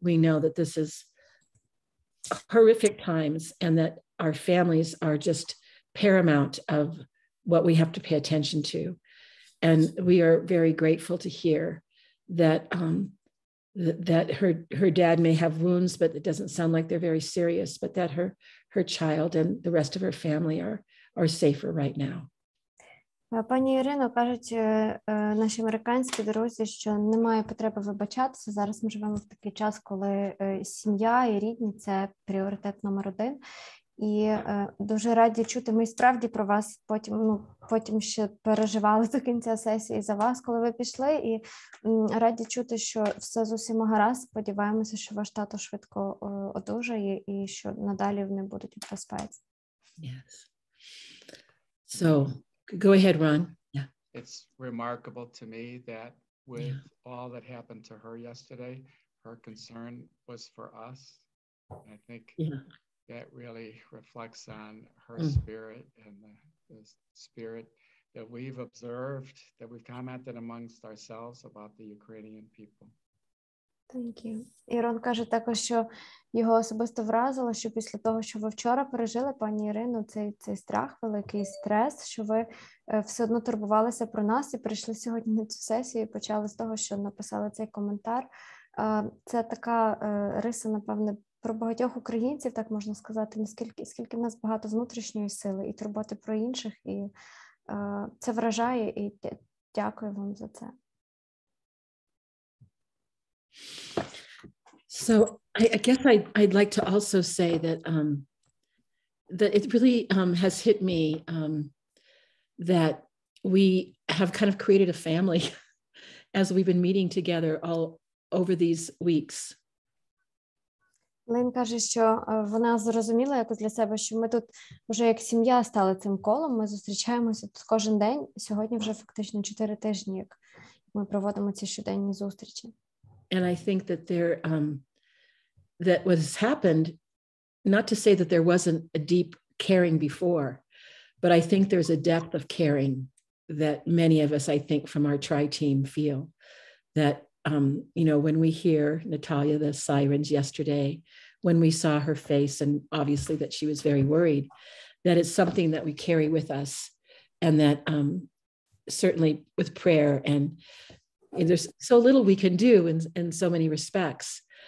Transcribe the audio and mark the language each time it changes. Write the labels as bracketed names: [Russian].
[English] We know that this is horrific times and that our families are just paramount of what we have to pay attention to. And we are very grateful to hear that that her dad may have wounds, but it doesn't sound like they're very serious, but that her child and the rest of her family are safer right now. [Ukrainian] Пані Ірино, кажуть наші американські друзі, що немає потреби вибачатися. Зараз ми живемо в такий час, коли сім'я і рідні – це пріоритет номер один. І дуже раді чути, ми справді про вас потім ще переживали до кінця сесії за вас, коли ви пішли, і раді чути, що все з усіма гаразд. Сподіваємося, що ваш тато швидко одужає і що надалі вони будуть у безпеці. [English] Yes. So, go ahead, Ron. Yeah. It's remarkable to me that with all that happened to her yesterday, her concern was for us. I think that really reflects on her spirit and the spirit that we've observed, that we've commented amongst ourselves about the Ukrainian people. Thank you. [Ukrainian] Ірон каже також, що його особисто вразило, що після того, що ви вчора пережили, пані Ірино, цей страх, великий стрес, що ви все одно турбувалися про нас і прийшли сьогодні на цю сесію і почали з того, що написали цей коментар. Це така риса, напевне, про багатьох українців, так можна сказати, скільки в нас багато внутрішньої сили і турботи про інших, і це вражає, і дякую вам за це. [English] So I guess I'd like to also say that that it really has hit me that we have kind of created a family as we've been meeting together all over these weeks. [Ukrainian] Лин каже, що вона зрозуміла якось для себе, що ми тут вже як сім'я стали цим колом, ми зустрічаємося тут кожен день, сьогодні вже фактично 4 тижні, як ми проводимо ці щоденні зустрічі. [English] And I think that that what has happened, not to say that there wasn't a deep caring before, but I think there's a depth of caring that many of us, I think, from our tri-team feel that, you know, when we hear Natalia, the sirens yesterday, when we saw her face, and obviously that she was very worried, that it's something that we carry with us, and that certainly with prayer, and there's so little we can do in so many respects.